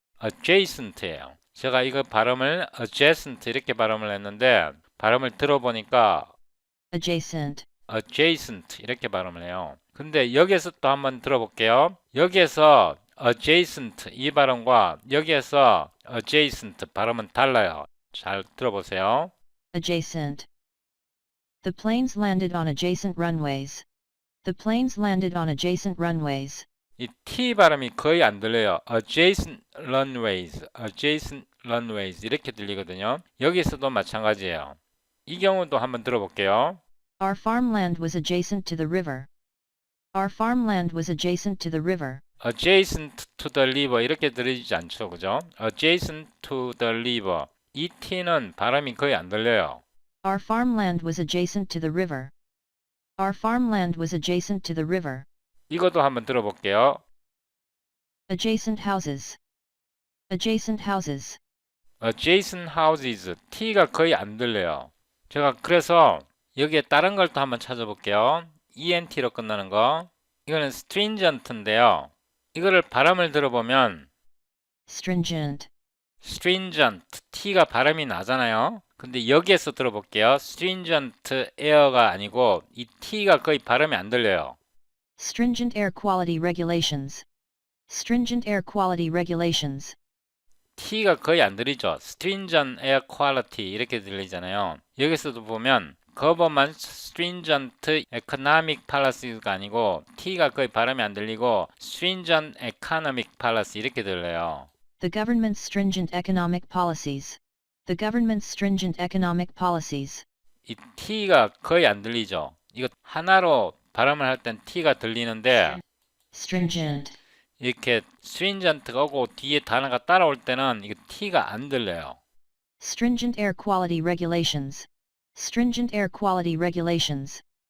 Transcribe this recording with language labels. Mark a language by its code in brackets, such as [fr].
[ko] adjacent예요. 제가 이거 발음을 adjacent 이렇게 발음을 했는데 발음을 들어보니까 [en] adjacent, [ko] adjacent 이렇게 발음을 해요. 근데 여기에서 또 한번 들어볼게요. 여기에서 adjacent 이 발음과 여기에서 adjacent 발음은 달라요. 잘 들어보세요. [en] adjacent. The planes landed on adjacent runways. The planes landed on adjacent runways. [ko] 이 T 발음이 거의 안 들려요. [en] adjacent runways, adjacent runways [ko] 이렇게 들리거든요. 여기서도 마찬가지예요. 이 경우도 한번 들어볼게요. [en] Our farmland was adjacent to the river. Our farmland was adjacent to the river. adjacent to the river [ko] 이렇게 들리지 않죠, 그죠? adjacent to the river 이 T는 발음이 거의 안 들려요. [en] Our farmland was adjacent to the river. Our farmland was adjacent to the river. [ko] 이것도 한번 들어볼게요. [en] Adjacent houses. Adjacent houses. adjacent houses [ko] T가 거의 안 들려요. 제가 그래서 여기에 다른 걸 또 한번 찾아볼게요. ENT로 끝나는 거. 이거는 stringent인데요. 이거를 발음을 들어보면 [en] Stringent. [ko] stringent T가 발음이 나잖아요. 근데 여기에서 들어볼게요. [en] stringent air [ko] 가 아니고 이 T가 거의 발음이 안 들려요. [en] Stringent air quality regulations. Stringent air quality regulations. [ko] T가 거의 안 들리죠. [en] stringent air quality [ko] 이렇게 들리잖아요. 여기서도 보면 [en] government stringent economic policy [ko] 가 아니고 T가 거의 발음이 안 들리고 [en] stringent economic policy [ko] 이렇게 들려요. [en] The government's stringent economic policies. The government's stringent economic policies. [ko] 이 T가 거의 안 들리죠. 이거 하나로 발음을 할 땐 T가 들리는데 [en] Stringent. [ko] 이렇게 stringent가 오고 뒤에 단어가 따라올 때는 이거 T가 안 들려요. [en] Stringent air quality regulations. Stringent air quality regulations.